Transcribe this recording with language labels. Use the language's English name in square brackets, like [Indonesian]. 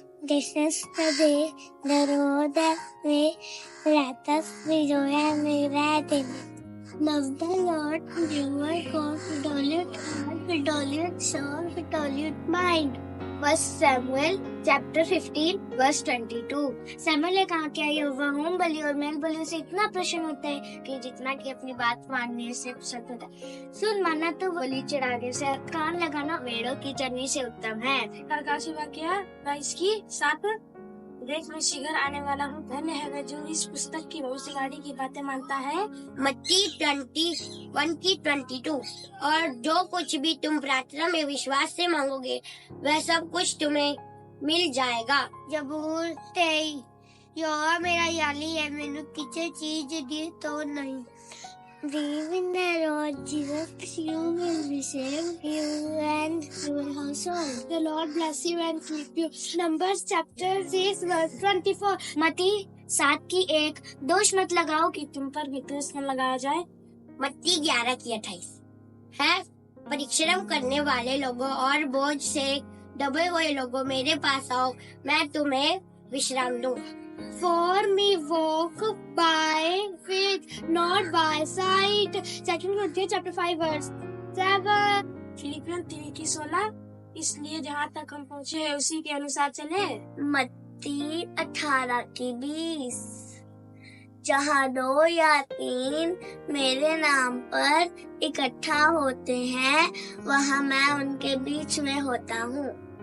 [English] This is the day the Lord has made. Let us rejoice and be glad in it. Love the Lord your God with all your heart, with all your soul, with all your mind. 1 Samuel chapter 15 verse 22. [Hindi] Samuel ने कहा क्या यहोवा home बलि और mail बलियों से इतना प्रसन्न होता है कि जितना कि अपनी बात मानने से प्रसन्न होता है। सुन माना तो बलि चढ़ाने से, कान लगाना भेड़ों की चर्नी से उत्तम है। प्रकाशित वाक्य 22 की 7। देख मैं शीघ्र आने वाला हूँ, धन्य है वह जो इस पुस्तक की भविष्यवाणी की बातें मानता है। मत्ती 21 की 22। और जो कुछ भी तुम प्रार्थना में विश्वास से मांगोगे वह सब कुछ तुम्हें मिल जाएगा। जबूर 23। यहोवा मेरा याली है, मैंने किसी चीज दी तो नहीं। [English] Believe in the Lord Jesus, you will receive you and your household. The Lord bless you and keep you. Numbers chapter 6 verse 24. [Hindi] मत्ती 7 की 1। दोष मत लगाओ कि तुम पर भी दोष न लगाया जाए। मत्ती 11 की 28 है। परिश्रम करने वाले लोगों और बोझ से दबे हुए लोगों मेरे पास आओ, मैं तुम्हें विश्राम दूंगा। [English] For me walk by faith, not by sight. 2 Corinthians chapter 5 verse 7. [Hindi] Philippian 3 की 16। इसलिए जहाँ तक हम पहुँचे हैं उसी के अनुसार चले। मत्ती 18 की 20। जहाँ 2 या 3 मेरे नाम पर इकट्ठा होते हैं वहाँ मैं उनके बीच में होता हूँ।